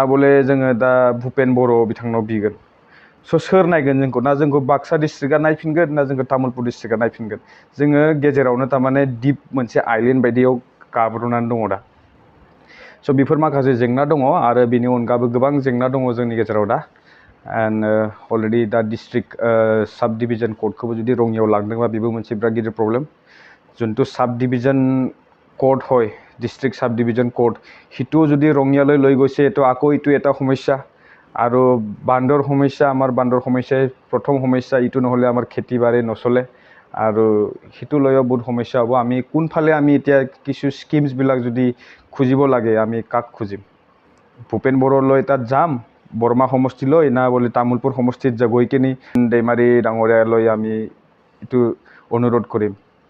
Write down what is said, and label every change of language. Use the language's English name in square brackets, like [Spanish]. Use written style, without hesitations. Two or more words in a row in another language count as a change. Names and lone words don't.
[Bodo] बले जोङो दा BhupenBoro बिथांनाव बिगोन सो सोर नायगोन जोंखौ ना जोंखौ बाक्सा डिस्ट्रिक्टआ नायफिनगोन ना जोंखौ तामुलपुर डिस्ट्रिक्टआ नायफिनगोन जोङो गेजेरावनो तारमाने दिप मोनसे आइलेन्ड बायदियाव गाब्रनानै दङ दा सो बेफोर माखासे जेंना दङ आरो बेनि अनगाबो गोबां जेंना दङ जोंनि गेजेराव दा [English] and already [Bodo] दा डिस्ट्रिक्ट साब डिभिजन कोडखौबो जुदि रङियाव लांदोंबा बेबो मोनसे बिराद गिदिर प्रब्लेम जोंथ' [English] sub division code [Bodo] হয় [English] district sub division code [Assamese] হিটো যদি ৰঙিয়ালৈ লৈ গৈছে তো আকৌ ইটো এটা সমস্যা আৰু বান্দৰ সমস্যা আমাৰ বান্দৰ সমস্যাই প্ৰথম সমস্যা ইটো নহলে আমাৰ খেতি বাৰে নচলে আৰু হিটো লৈও বহুত সমস্যা হ'ব আমি কোনফালে আমি এতিয়া কিছু স্কিমছ বিলাক যদি খুজিব লাগে আমি কাক খুজিম BhupenBoro লৈ তাত যাম বৰমা সমষ্টিলৈ না বলে তামুলপুৰ সমষ্টিত গৈ কিনি दैमारि ডাঙৰীয়ালৈ আমি ইটো অনুৰোধ কৰিম